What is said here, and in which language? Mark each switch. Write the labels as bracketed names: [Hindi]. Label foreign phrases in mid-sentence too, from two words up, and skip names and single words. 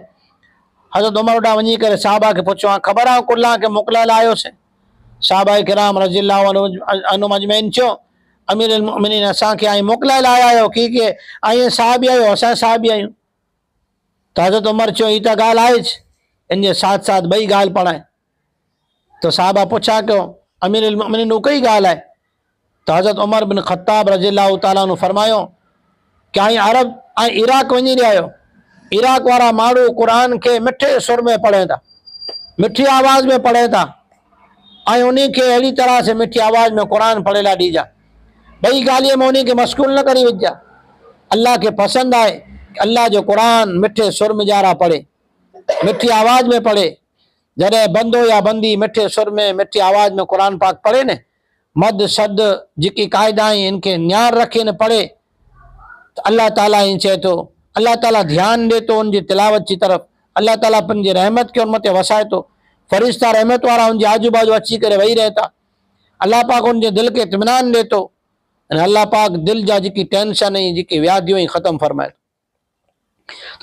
[Sindhi] हज़रत उमर ॾांहुं वञी करे साहबा के पुछो हाँ ख़बर आहे कुल्ला के मोकिलियल आयोसीं। साहबा किराम [Arabic] رضي الله عنهم أجمعين [Sindhi] चयो [Arabic] أمير المؤمنين [Sindhi] असांखे ऐं मोकिलियल आया आहियो की के ऐं साहब आहियो, असां साहब आहियूं। तो हज़रत उमर चयो ही तो ॻाल्हि आहे, [Hindi] इनके साथ साथ [Sindhi] ॿई ॻाल्हि पण आहे। तो साहबा पुछा कयो [Arabic] أمير المؤمنين [Sindhi] हू कई ॻाल्हि आहे। तो हज़रत उमर बिन ख़त्ताब [Arabic] رضي الله تعالى عنه [Sindhi] फरमायो कि ऐं अरब ऐं इराक वञी रहिया आहियो, इराक वारा माण्हू क़ुरान के मिठे सुर में पढ़े था, मिठी आवाज़ में पढ़े था, ऐं उन्हीं खे अहिड़ी तरह से मिठी आवाज़ में क़ुरान पढ़े ला ॾीजा। ॿई ॻाल्हि में उन्हीं के मशगूल न करी विझा। अल्लाह के पसंद आए कि अल्लाह जो कुरान मिठे सुर में जारा पढ़े, मिठी आवाज़ में पढ़े। जॾहिं बंदो या बंदी मिठे सुर में मिठी आवाज़ में कुरान पाक पढ़े न, मद सद जेकी क़ाइदा आहिनि इनखे न्यार रखे न पढ़े त अल्लाह ताला ईअं चए थो, अल्लाह ताला ध्यानु ॾे थो उनजी तिलावत जी तरफ़, अल्लाह ताला पंहिंजी रहमत खे उन मथे वसाए थो, फ़रिश्ता रहमत वारा उनजे आजू बाजू अची करे वेही रहे था, अल्लाह पाक उनजे दिलि खे इत्मिनान ॾे थो ऐं अल्लाह पाक दिलि जा जेकी टेंशन ऐं जेकी व्याधियूं ख़तमु फरमाए थो।